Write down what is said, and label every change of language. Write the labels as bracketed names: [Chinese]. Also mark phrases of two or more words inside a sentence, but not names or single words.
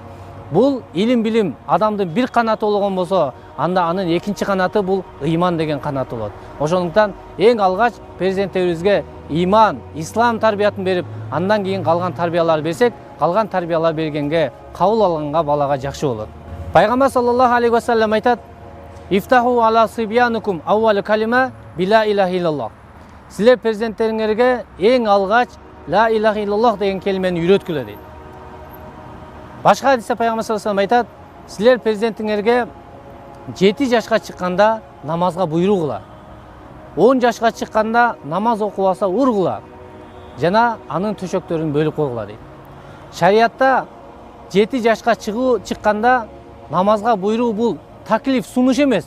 [Kyrgyz] Бул илим, билим адамдын бир канаты болгон болсо, анда анын экинчи канаты бул ыйман деген канаты болот. Ошондуктан эң алгач перзенттерибизге иман, ислам тарбиятын берип, андан кийин калган тарбиялар берсек, калган тарбиялар бергенге, кабыл алганга балага жакшы болот. [Arabic] Пайгамбар صلى الله عليه وسلم айтат, "افتحوا على صبيانكم أول كلمة بلا إله إلا الله." [Kyrgyz] Силер перзенттериңерге эң алгач [Arabic] لا إله إلا الله [Kyrgyz] деген келмени үйрөткүлө дейт. Башка хадисте Пайгамбар [Arabic] صلى الله عليه وسلم [Kyrgyz] айтат, силер перзентиңерге 7 жашка чыкканда намазга буйрук кыла. 10 жашка чыкканда намаз окубаса ургула. Жана анын төшөктөрүн бөлүп койгула дейт. Шариятта 7 жашка чыкканда намазга буйрук бул таклиф, сунуш эмес.